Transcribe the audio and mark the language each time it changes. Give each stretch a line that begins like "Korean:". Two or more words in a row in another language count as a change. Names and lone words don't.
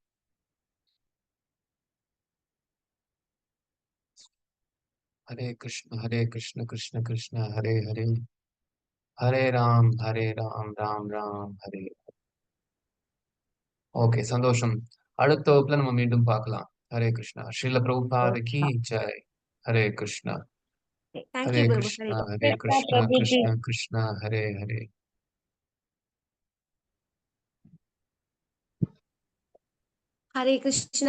Sanskrit: हरे कृष्ण कृष्ण कृष्ण हरे हरे, हरे राम राम राम हरे.
Tamil: ஓகே, சந்தோஷம். அடுத்த வகுப்புல நம்ம மீண்டும் பார்க்கலாம். ஹரே கிருஷ்ணா.
Hindi: श्रील प्रभुपाद की जय.
Tamil: ஹரே கிருஷ்ணா.
English: Thank
Tamil: ஹரே
English: you, Prabhu.
Tamil: கிருஷ்ணா கிருஷ்ணா பிரபுஜி. கிருஷ்ணா கிருஷ்ணா ஹரே ஹரே. ஹரே கிருஷ்ணா.